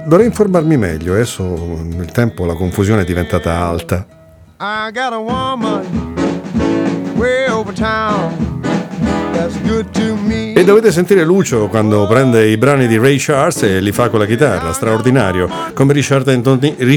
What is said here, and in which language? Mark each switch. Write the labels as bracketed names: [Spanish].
[Italian] Dovrei informarmi meglio, adesso nel tempo la confusione è diventata alta. [English] I got a woman way over town that's good to me. [Italian] E dovete sentire Lucio quando prende i brani di Ray Charles e li fa con la chitarra, straordinario, come Richard Anthony.